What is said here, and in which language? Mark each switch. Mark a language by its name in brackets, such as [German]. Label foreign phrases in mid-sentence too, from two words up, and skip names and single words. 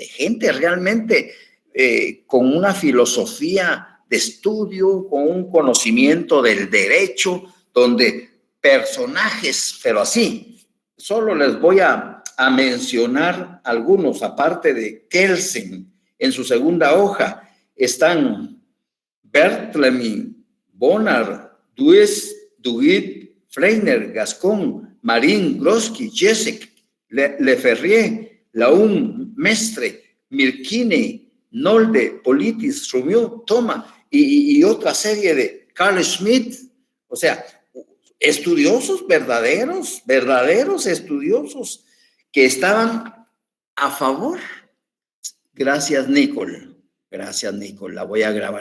[Spanish] gente realmente con una filosofía de estudio, con un conocimiento del derecho, donde personajes, pero así, solo les voy a mencionar algunos, aparte de Kelsen, en su segunda hoja, están Berthelemy, Bonnard, Duguid, Freiner, Gascon, Marin, Groski, Jessec, Leferrier, Laun, Mestre, Mirkine, Nolde, Politis, Rumieux, Thoma y otra serie de Carl Schmitt. O sea, estudiosos verdaderos estudiosos que estaban a favor. Gracias, Nicole. Gracias, Nicole. La voy a grabar.